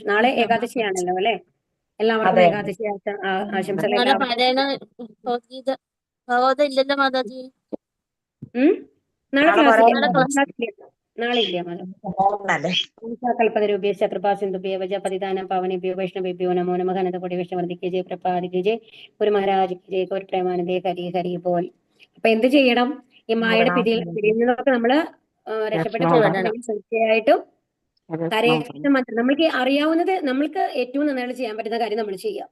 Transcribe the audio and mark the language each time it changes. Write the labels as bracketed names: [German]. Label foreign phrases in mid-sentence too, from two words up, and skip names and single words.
[Malayalam] നാളെ ഏകാദശിയാണല്ലോ അല്ലെ? എല്ലാവർക്കും ഏകാദശി ആശംസകൾ. നാളെ നാളെ ഇല്ല [Sanskrit] കൽപ്പതരൂപ്യ കൃപാ സിന്ധുഭ്യ പതിദാനം പാവനേഭ്യോ വൈഷ്ണവേഭ്യോ നമോ നമഃ. [Hindi] अनन्तकोटि वैष्णवर्द्धिक् जय प्रभातिक् जय गुरु महाराज जय गौर प्रेमानन्दे हरि हरि बोल. [Malayalam] അപ്പൊ എന്ത് ചെയ്യണം? ഈ മായയുടെ പിടിയിൽ നിന്നൊക്കെ നമ്മള് രക്ഷപ്പെട്ടു പോകണമെങ്കിൽ തീർച്ചയായിട്ടും [Sanskrit] ഹരേ കൃഷ്ണ [Malayalam] മന്ത്രം നമ്മൾക്ക് അറിയാവുന്നത്, നമ്മൾക്ക് ഏറ്റവും നന്നായിട്ട് ചെയ്യാൻ പറ്റുന്ന കാര്യം നമ്മൾ ചെയ്യാം.